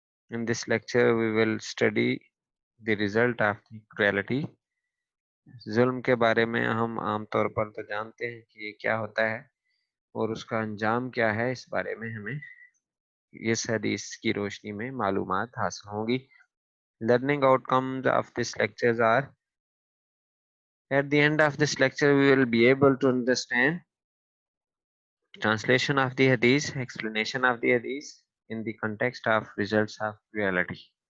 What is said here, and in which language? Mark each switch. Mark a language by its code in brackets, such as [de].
[en] In this lecture we will study the result of the cruelty. [ur] ظلم کے بارے میں ہم عام طور پر تو جانتے ہیں کہ یہ کیا ہوتا ہے اور اس کا انجام کیا ہے. اس بارے میں ہمیں اس حدیث کی روشنی میں معلومات حاصل ہوں گی. [en] Learning outcomes of this lectures are: at the end of this lecture we will be able to understand translation of the hadith, explanation of the hadith in the context of results of reality.